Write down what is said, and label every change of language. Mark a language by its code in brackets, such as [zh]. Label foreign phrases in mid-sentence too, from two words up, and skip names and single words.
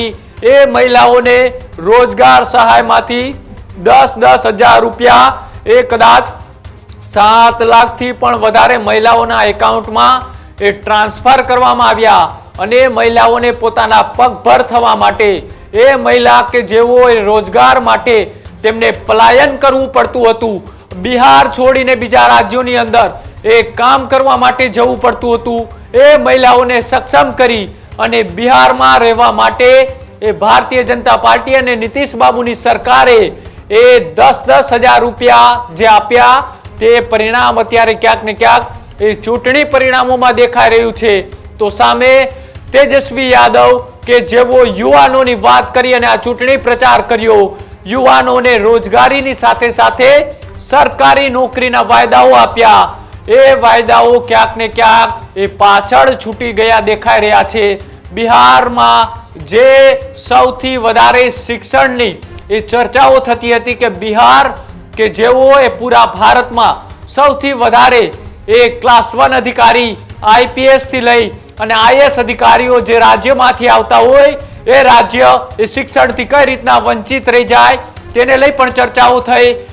[gu] એ મહિલાઓને રોજગાર સહાયમાંથી 10-10 હજાર રૂપિયા એ કદાચ 7 લાખ થી પણ વધારે મહિલાઓના એકાઉન્ટમાં એ ટ્રાન્સફર કરવામાં આવ્યા અને મહિલાઓને પોતાના પગભર થવા માટે એ મહિલા કે જેઓ રોજગાર માટે તેમને પલાયન કરવું પડતું હતું। બિહાર છોડીને બીજા રાજ્યોની અંદર એ કામ કરવા માટે જવું પડતું હતું। એ મહિલાઓને સક્ષમ કરી અને બિહારમાં રહેવા માટે એ ભારતીય જનતા પાર્ટી અને નીતીશ બાબૂની સરકારે એ 10-10 હજાર રૂપિયા જે આપ્યા તે પરિણામ અત્યારે ક્યાંક ને ક્યાંક એ ચૂંટણી પરિણામોમાં દેખાઈ રહ્યું છે। તો સામે તેજસ્વી યાદવ કે જેવો યુવાનોની વાત કરી અને આ ચૂંટણી પ્રચાર કર્યો, યુવાનોને રોજગારીની સાથે સાથે સરકારી નોકરીના વાયદાઓ આપ્યા, એ વાયદાઓ ક્યાંક ને ક્યાંક એ પાછળ છૂટી ગયા દેખાઈ રહ્યા છે. બિહારમાં જે સૌથી વધારે શિક્ષણની એ ચર્ચાઓ થતી હતી કે બિહાર કે જેઓ એ પૂરા ભારતમાં સૌથી વધારે એ ક્લાસ 1 અધિકારી આઈપીએસ થી લઈ અને આઈએસ અધિકારીઓ જે રાજ્યમાંથી આવતા હોય એ રાજ્ય એ શિક્ષણથી કઈ રીતના વંચિત રહી જાય તેને લઈ પણ ચર્ચાઓ થઈ.